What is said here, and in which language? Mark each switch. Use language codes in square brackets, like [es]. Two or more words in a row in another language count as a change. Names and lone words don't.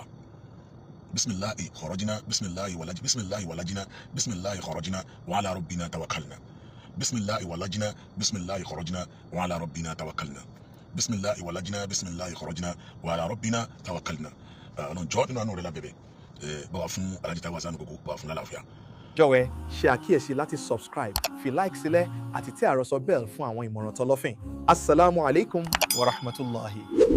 [ar] بسم الله خرجنا بسم الله ولجنا بسم الله خرجنا وعلى ربنا توكلنا بسم الله ولجنا بسم الله خرجنا وعلى ربنا توكلنا بسم الله ولجنا بسم الله خرجنا وعلى ربنا توكلنا. [yo] Ọlọ́run jọ́ nínú àánú rẹ̀ lábẹ́bẹ̀ bá wa fún Alhaji Taiwo Hassan Ogogo bá wa fún lálàáfíà. Jọ̀wọ́ ṣe àkíyèsí láti subscribe fi like sílẹ̀ àti tẹ àròsọ bell fún àwọn ìmọ̀ràn tọlọ́fìn. [ar] السلام عليكم ورحمة الله.